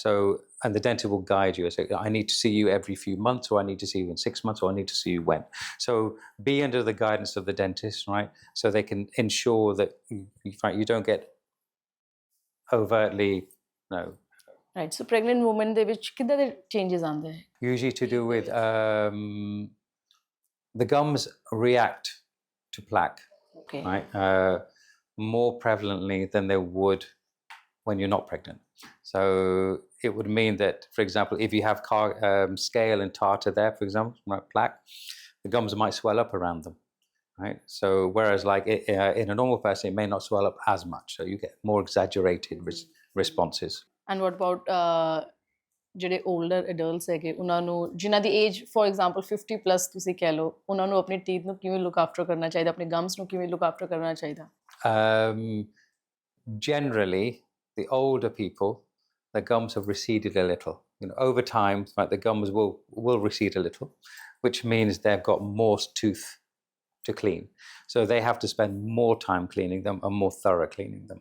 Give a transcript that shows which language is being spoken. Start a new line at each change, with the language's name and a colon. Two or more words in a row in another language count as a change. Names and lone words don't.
English: So, and the dentist will guide you and say, I need to see you every few months, or I need to see you in 6 months, or I need to see you when. So be under the guidance of the dentist, right? So they can ensure that you don't get overtly, Right. So pregnant women
Punjabi: ਦੇ ਵਿੱਚ ਕਿੱਦਾਂ ਦੇ changes ਆਉਂਦੇ ਹੈ?
English: Usually to do with the gums react to plaque, Okay. right? More prevalently than they would when you're not pregnant. So it would mean that, for example, if you have scale and tartar there, for example, right, plaque, the gums might swell up around them, right? So whereas like in a normal person, it may not swell up as much. So you get more exaggerated responses. And what about
Punjabi: ਜਿਹੜੇ
English: older adults
Punjabi: ਹੈਗੇ ਉਹਨਾਂ ਨੂੰ ਜਿਨ੍ਹਾਂ ਦੀ
English: age for example 50 plus
Punjabi: ਤੁਸੀਂ ਕਹਿ ਲਓ ਉਹਨਾਂ ਨੂੰ ਆਪਣੇ teeth ਨੂੰ ਕਿਵੇਂ
English: look after
Punjabi: ਕਰਨਾ ਚਾਹੀਦਾ, ਆਪਣੇ gums ਨੂੰ ਕਿਵੇਂ
English: look after
Punjabi: ਕਰਨਾ ਚਾਹੀਦਾ?
English: Generally, the older people, the gums have receded a little. Over time, right, the gums will recede a little, which means they've got more tooth to clean. So they have to spend more time cleaning them and more thorough cleaning them.